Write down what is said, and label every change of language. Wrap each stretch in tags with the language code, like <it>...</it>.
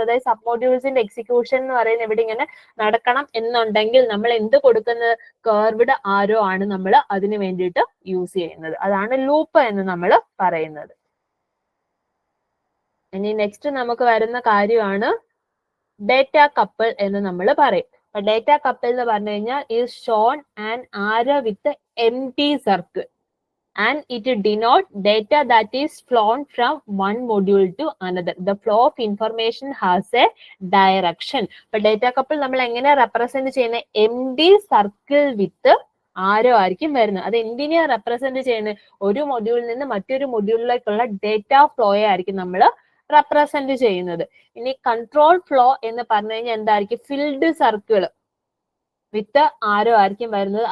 <ml>അതായത് sub മൊഡ്യൂൾസിന്റെ execution എന്ന് പറയുന്നത് ഇവിടെ ഇങ്ങനെ നടക്കണം എന്നുണ്ടെങ്കിൽ നമ്മൾ എന്ത് കൊടുക്കുന്നത്? കർവ്ഡ് ആരോ ആണ് നമ്മൾ അതിന് വേണ്ടിയിട്ട് യൂസ് ചെയ്യുന്നത്. അതാണ് ലൂപ്പ് എന്ന് നമ്മൾ പറയുന്നത്. ഇനി നെക്സ്റ്റ് നമുക്ക് വരുന്ന കാര്യമാണ് ഡേറ്റ കപ്പിൾ എന്ന് നമ്മൾ പറയും. അപ്പൊ ഡേറ്റ കപ്പിൾ എന്ന് പറഞ്ഞു കഴിഞ്ഞാൽ</ml> <en>is shown an arrow with empty circle and it denote data that is flown from one module to another. The flow of information has a direction.</en> <ml>അപ്പൊ ഡേറ്റ കപ്പിൾ നമ്മൾ എങ്ങനെ റെപ്രസെന്റ് ചെയ്യുന്നത്?</ml> <en>empty circle with</en> <ml>ആരോ ആയിരിക്കും വരുന്നത്. അത് എന്തിനെയാ represent ചെയ്യുന്നത്? ഒരു മൊഡ്യൂളിൽ നിന്ന് മറ്റൊരു മൊഡ്യൂളിലേക്കുള്ള ഡേറ്റ ഫ്ലോയെ ആയിരിക്കും നമ്മൾ റെപ്രസെന്റ് ചെയ്യുന്നത്. ഇനി കൺട്രോൾ ഫ്ലോ എന്ന് പറഞ്ഞു കഴിഞ്ഞാൽ എന്തായിരിക്കും? ഫിൽഡ് സർക്കിൾ വിത്ത് ആരോ ആയിരിക്കും വരുന്നത്.</ml>